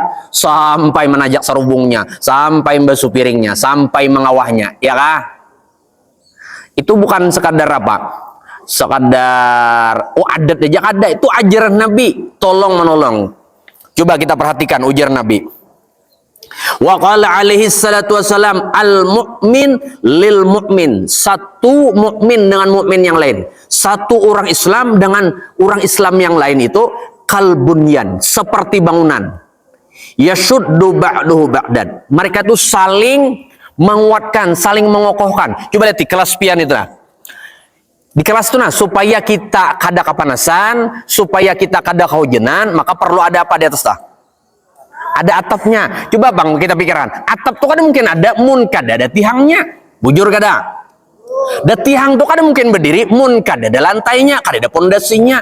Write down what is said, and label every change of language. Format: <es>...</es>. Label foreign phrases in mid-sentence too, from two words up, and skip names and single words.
<bjn>Sampai menajak sarubungnya, sampai membasuh piringnya, sampai mengawahnya, ya kah? Itu bukan sekadar apa? Sekadar, oh adat aja ada, itu ajaran Nabi, tolong menolong. Coba kita perhatikan ujar Nabi.</bjn> <ar>وقال عليه الصلاة والسلام المؤمن للمؤمن.</ar> <bjn>Satu mukmin dengan mukmin yang lain, satu orang Islam dengan orang Islam yang lain itu kalbunyan, seperti bangunan.</bjn> <ar>يشد بعضه بعضا.</ar> <bjn>Mereka itu saling menguatkan, saling mengokohkan. Coba lihat di kelas pian itu lah. Di kelas itu nah, supaya kita kada kepanasan, supaya kita kada kehujanan, maka perlu ada apa di atas dah? Ada atapnya. Coba bang kita pikiran, atap tuh kada mungkin ada, mun kada ada tihangnya. Bujur kada? Da tihang tuh kada mungkin berdiri, mun kada ada lantainya, kada ada pondasinya.</bjn>